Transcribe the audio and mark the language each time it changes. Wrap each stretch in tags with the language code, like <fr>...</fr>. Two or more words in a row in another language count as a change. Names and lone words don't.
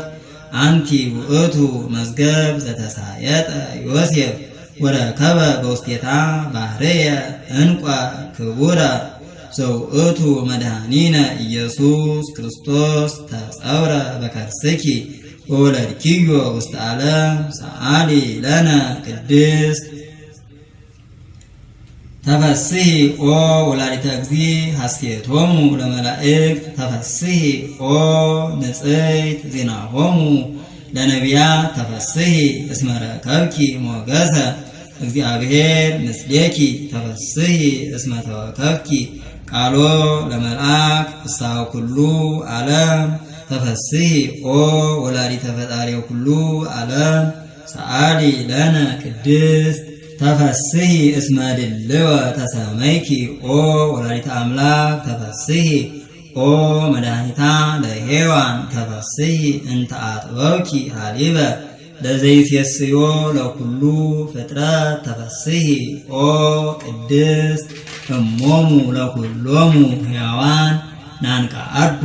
<gez>አንቲ ውእቱ መዝገብ ዘተሳየጠ ዮሴፍ ወረከበ በውስቴታ ባህርየ እንቋ ክቡረ ዘውእቱ መድኃኒነ ኢየሱስ ክርስቶስ ተጸውረ በከርስኪ ወወለድኪዮ ውስተ ዓለም ሰአሊ ለነ ቅድስት ተፈስሒ ኦ ወላዲተ እግዚእ ሐሴቶሙ ለመላእክት ተፈስሒ ኦ ንጽሕት ዜናሆሙ ለነቢያት ተፈስሒ እስመ ረከብኪ ሞገሰ እግዚአብሔር ምስሌኪ ተፈስሒ እስመ ተወከብኪ ቃሎ ለመልአክ ፍስሐ ኩሉ ዓለም ተፈስሒ ኦ ወላዲተ ፈጣሪ ኩሉ ዓለም ሰአሊ ለነ ቅድስት ተፈስሒ እስመ ድልወ ተሰመይኪ ኦ ወላዲተ አምላክ ተፈስሒ ኦ መድኃኒታ ለሔዋን ተፈስሒ እንተ አጥበብኪ ሀሊበ ለዘይሴስዮ ለኩሉ ፍጥረት ተፈስሒ ኦ ቅድስት እሞሙ ለኩሎሙ ሕያዋን ናንቃአዱ</gez>